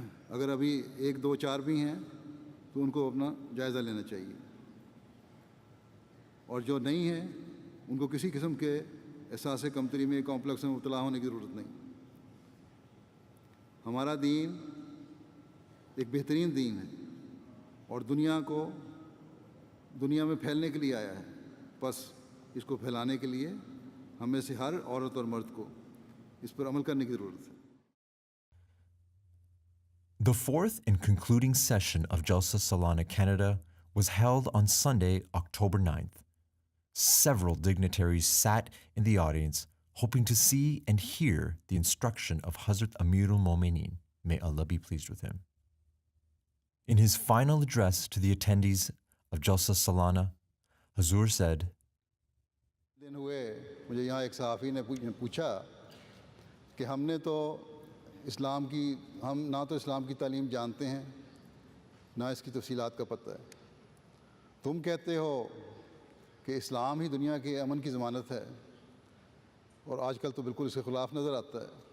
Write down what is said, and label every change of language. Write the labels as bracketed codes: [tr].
[ur] اگر ابھی 1 2 4 بھی ہیں تو ان کو اپنا جائزہ لینا چاہیے، اور جو نہیں ہیں ان کو کسی قسم کے احساس کمتری میں کمپلیکس میں مبتلا ہونے کی ضرورت نہیں۔ ہمارا دین ایک بہترین دین ہے اور دنیا میں پھیلنے کے لیے آیا ہے، بس اس کو پھیلانے کے لیے ہم میں سے ہر عورت اور مرد کو اس پر عمل کرنے کی ضرورت ہے۔ [en] The fourth and concluding session of Jalsa Salana Canada was held on Sunday, October 9th. Several dignitaries sat in the audience, hoping to see and hear the instruction of Hazrat Amirul Momineen, may Allah be pleased with him. In his final address to the attendees of Jalsa Salana, Hazur said, [ur] دن ہوئے مجھے یہاں ایک صحافی نے پوچھا کہ ہم نہ تو اسلام کی تعلیم جانتے ہیں نہ اس کی تفصیلات کا پتہ ہے. تم کہتے ہو کہ اسلام ہی دنیا کے امن کی ضمانت ہے، اور آج کل تو بالکل اس کے خلاف نظر آتا ہے.